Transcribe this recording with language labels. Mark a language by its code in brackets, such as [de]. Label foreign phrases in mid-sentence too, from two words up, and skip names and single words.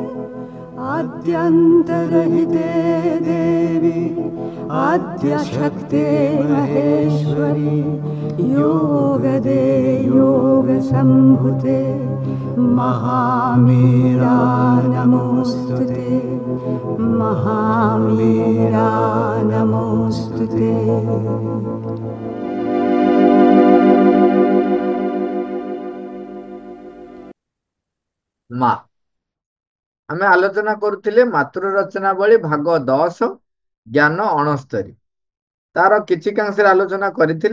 [sa] आद्यन्तरहिते देवी आद्यशक्ते महेश्वरी योगदे योगसम्भुते महामीरा नमोऽस्तुते महामीरा नमोऽस्तुते। [or] ମାଁ ଆମେ ଆଲୋଚନା କରୁଥିଲେ ମାତୃ ରଚନାବଳୀ ଭାଗ 10 ଜ୍ଞାନ 69 ତାର କିଛି ଅଂଶ ଆଲୋଚନା କରିଥିଲେ।